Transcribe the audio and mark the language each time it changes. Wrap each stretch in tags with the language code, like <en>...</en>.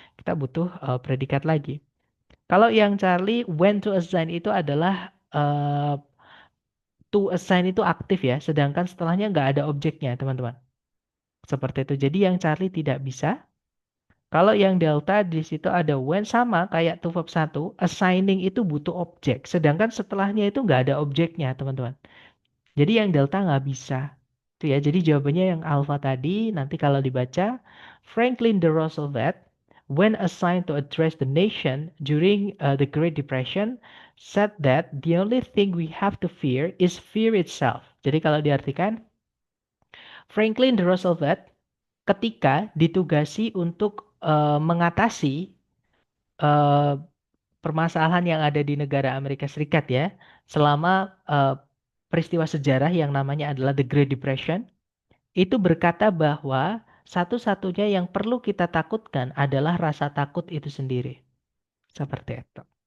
<id>Kita butuh predikat lagi. Kalau yang Charlie, when to assign itu adalah to assign itu aktif ya, sedangkan setelahnya nggak ada objeknya, teman-teman. Seperti itu. Jadi yang Charlie tidak bisa. Kalau yang delta di situ ada when sama kayak to verb 1, assigning itu butuh objek. Sedangkan setelahnya itu nggak ada objeknya, teman-teman. Jadi yang delta nggak bisa. Itu ya, jadi jawabannya yang alpha tadi, nanti kalau dibaca, Franklin D.</id> <en>Roosevelt, when assigned to address the nation during the Great Depression, said that the only thing we have to fear is fear itself.</en> <id>Jadi kalau diartikan, Franklin D. Roosevelt ketika ditugasi untuk mengatasi eh, permasalahan yang ada di negara Amerika Serikat ya, selama peristiwa sejarah yang namanya adalah The Great Depression, itu berkata bahwa satu-satunya yang perlu kita takutkan adalah rasa takut itu sendiri. Seperti itu.</id>